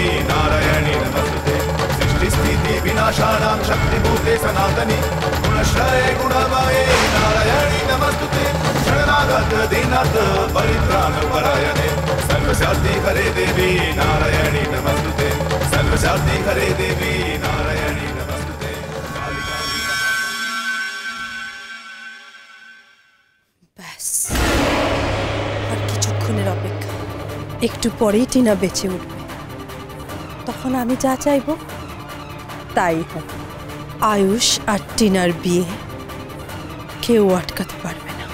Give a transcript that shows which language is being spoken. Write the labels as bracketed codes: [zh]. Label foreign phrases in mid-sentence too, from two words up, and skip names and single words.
[sa] नारायणी नमस्तुते सृष्टि स्थिति विनाशानां शक्तिभूते सनातनी गुणश्रये गुणमये नारायणी नमस्तुते शरणागत दीनार्थ परित्राणपरायणे सर्वशक्ति हरे देवी नारायणी नमस्तुते सर्वशक्ति हरे देवी नारायणी नमस्तुते। [bn] ব্যাস, আর কিছুক্ষণের অপেক্ষা, একটু পরেই টিনা বেঁচে উঠবে। তখন আমি যা চাইবো তাই হবে। আয়ুষ আর টিনার বিয়ে কেউ আটকাতে পারবে না।